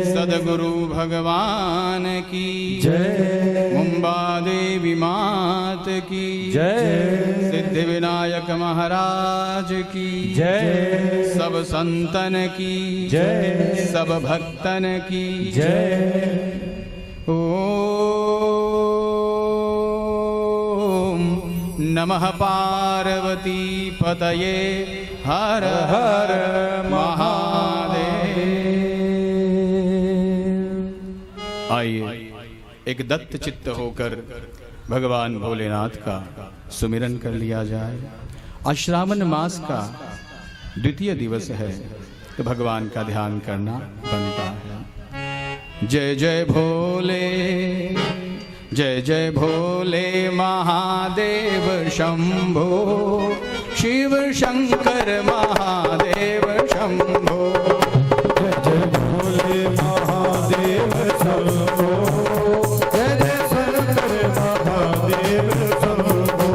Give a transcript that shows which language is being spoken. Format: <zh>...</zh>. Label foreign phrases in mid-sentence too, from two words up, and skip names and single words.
<hi>सदगुरु भगवान की जय, मुंबा देवी मात की जय, सिद्धि विनायक महाराज की जय, सब संतन की जय, सब भक्तन की जय। ओम नमः पार्वती पतये हर हर महादेव। आइए एक दत्त चित्त होकर भगवान भोलेनाथ का सुमिरन कर लिया जाए। आज श्रावण मास का द्वितीय दिवस है तो भगवान का ध्यान करना बनता है। जय जय भोले, जय जय भोले महादेव शंभो, शिव शंकर महादेव शंभो। जय जय भोले महादेव शंभो, जय जय शंकर महादेव शंभो।</hi>